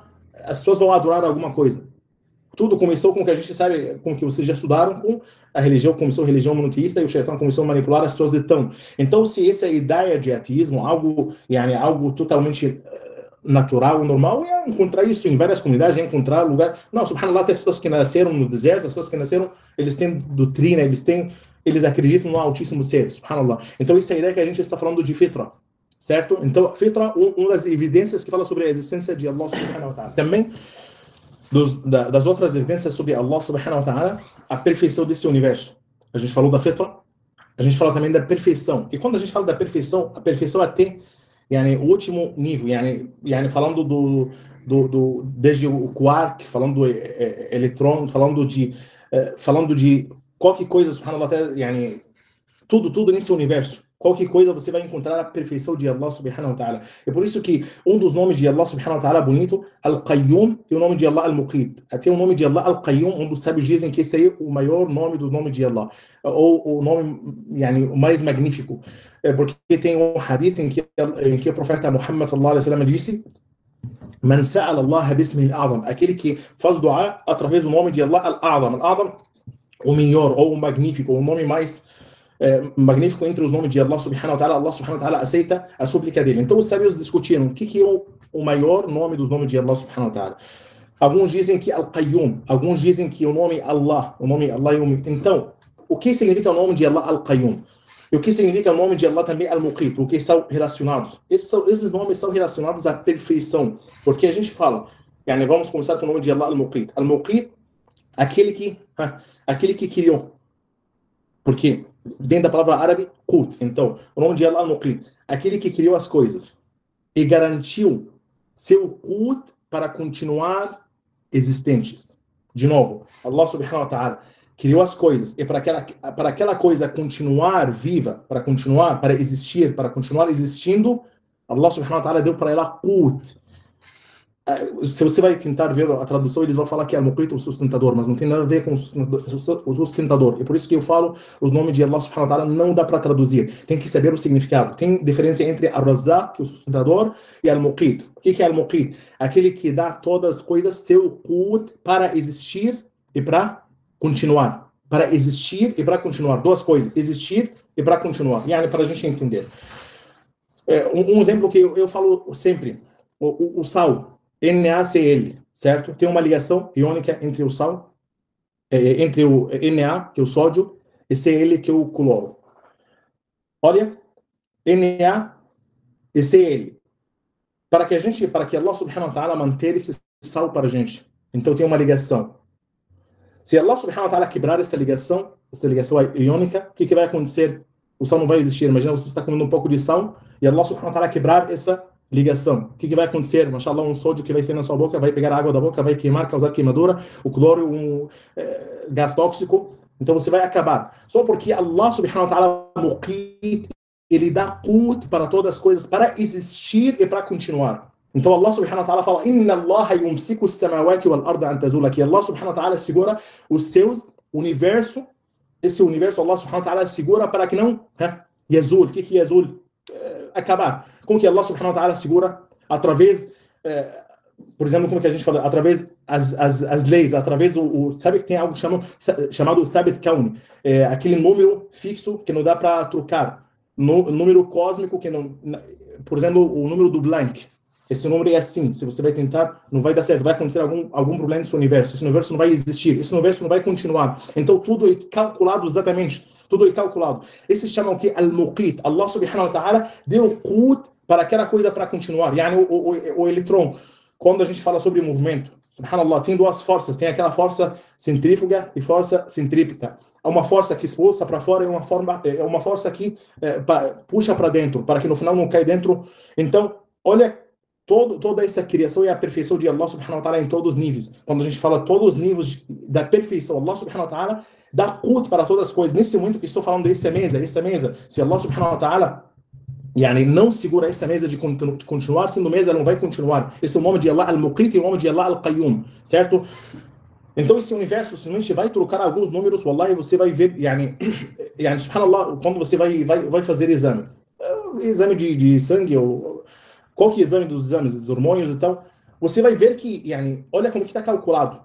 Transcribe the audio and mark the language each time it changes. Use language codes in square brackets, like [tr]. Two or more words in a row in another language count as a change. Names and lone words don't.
[pt] As pessoas vão adorar alguma coisa. Tudo começou com o que a gente sabe, com o que vocês já estudaram, com a religião, começou a religião monoteísta e o Shaitã começou a manipular as pessoas Então, se essa ideia de ateísmo, algo totalmente natural, normal, é encontrar isso em várias comunidades, é encontrar lugar. Não, subhanallah, tem pessoas que nasceram no deserto, as pessoas que nasceram, eles têm doutrina, eles acreditam no altíssimo ser, subhanallah. Então, essa é a ideia que a gente está falando de fitra. Certo? Então, fitra, uma das evidências que fala sobre a existência de [ar] الله سبحانه وتعالى. [pt] Também, das outras evidências sobre [ar] الله سبحانه وتعالى, [pt] a perfeição desse universo. A gente falou da fitra, a gente fala também da perfeição. E quando a gente fala da perfeição, a perfeição até o último nível, falando desde o quark, falando do eletrônico, falando de qualquer coisa, subhanallah, até, tudo nesse universo. Qualquer coisa você vai encontrar a perfeição de [ar] الله سبحانه وتعالى. [pt] É por isso que um dos nomes de [ar] الله سبحانه وتعالى [pt] bonito, Al-Qayyum, e o nome de Allah Al-Muqit. Até o nome de Allah Al-Qayyum, um dos sábios dizem que esse aí é o maior nome dos nomes de Allah. Ou o nome o mais magnífico. Porque tem um hadith em que o profeta Muhammad [ar] صلى الله عليه وسلم [pt] disse: [ar] من سأل الله باسمه الأعظم. [pt] Aquele que faz dua através do nome de Allah Al-A'zam. Al-A'zam, o melhor, ou o magnífico, o nome mais magnífico entre os nomes de [ar] الله سبحانه وتعالى. الله سبحانه وتعالى [pt] aceita a súplica dele. Então os sábios discutiram o que é o maior nome dos nomes de [ar] الله سبحانه وتعالى. [pt] Alguns dizem que Al-Qayyum, alguns dizem que o nome Allah é o... Então, o que significa o nome de Allah Al-Qayyum? E o que significa o nome de Allah também, Al-Muqit, porque são relacionados. Esses nomes são relacionados à perfeição. Porque a gente fala, yani, vamos começar com o nome de Allah, Al-Muqit. Al-Muqit, aquele que criou. Porque vem da palavra árabe, Qut. Então, o nome de Allah, Al-Muqit, aquele que criou as coisas e garantiu seu Qut para continuar existentes. De novo, [ar] الله سبحانه وتعالى [pt] criou as coisas e para aquela coisa continuar viva, para existir, para continuar existindo, [ar] الله سبحانه وتعالى [pt] deu para ela Qut. Se você vai tentar ver a tradução, eles vão falar que é Al-Muqit, o sustentador, mas não tem nada a ver com o sustentador. E por isso que eu falo, os nomes de [ar] الله سبحانه وتعالى [pt] não dá para traduzir. Tem que saber o significado. Tem diferença entre Ar-Razzaq, que é o sustentador, e Al-Muqit. O que é Al-Muqit? Aquele que dá todas as coisas seu Qut para existir e para continuar. Para existir e para continuar. Duas coisas. Existir e para continuar. E para a gente entender. Um exemplo que eu falo sempre. O sal. NaCl, certo? Tem uma ligação iônica entre o sal, entre o Na, que é o sódio, e Cl, que é o cloro. Olha, Na e Cl. Para que [ar] الله سبحانه وتعالى [pt] manter esse sal para a gente. Então tem uma ligação. Se [ar] الله سبحانه وتعالى [pt] quebrar essa ligação iônica, o que vai acontecer? O sal não vai existir. Imagina você está comendo um pouco de sal e [ar] الله سبحانه وتعالى [pt] quebrar essa ligação. O que vai acontecer? Mashallah, um sódio que vai sair na sua boca, vai pegar a água da boca, vai queimar, causar queimadura, o cloro, gás tóxico. Então você vai acabar. Só porque [ar] الله سبحانه وتعالى [pt] muqit, ele dá Qut para todas as coisas, para existir e para continuar. Então [ar] الله سبحانه وتعالى [pt] fala: [ar] إن الله يمسك السماوات والأرض أن تزولا, [pt] que [ar] الله سبحانه وتعالى [pt] segura os seus universo, esse universo [ar] الله سبحانه وتعالى [pt] segura para que não yazul. O que é yazul? Acabar. Como que [ar] الله سبحانه وتعالى [pt] segura? Através, por exemplo, como que a gente fala? Através as leis, através sabe que tem algo chamado [ar] ثابت كوني, [pt] aquele número fixo que não dá para trocar, número cósmico que não, por exemplo, o número do blank. Esse número é assim, se você vai tentar, não vai dar certo, vai acontecer algum problema no seu universo, esse universo não vai existir, esse universo não vai continuar. Então tudo é calculado exatamente, tudo é calculado. Esse se chama o que? Al-Muqit. [ar] الله سبحانه وتعالى [pt] deu Qut para aquela coisa para continuar. Yani o eletrão, quando a gente fala sobre movimento, subhanallah, tem duas forças, tem aquela força centrífuga e força centrípeta. Há uma força que expulsa para fora e uma força que puxa para dentro, para que no final não caia dentro. Então, olha, toda essa criação e a perfeição de [ar] الله سبحانه وتعالى [pt] em todos os níveis. Quando a gente fala todos os níveis da perfeição, [ar] الله سبحانه وتعالى [pt] dá Qut para todas as coisas. Nesse momento que estou falando dessa mesa, se [ar] الله سبحانه وتعالى [pt] não segura essa mesa de continuar sendo mesa, ela não vai continuar. Esse é o nome de Allah Al-Muqit e o nome de Allah Al-Qayyum, certo? Então esse universo, se a gente vai trocar alguns números, wallahi, você vai ver, subhanallah, quando você vai fazer exame de sangue, ou qual que é o exame dos exames, dos hormônios e tal, você vai ver que, olha como que está calculado.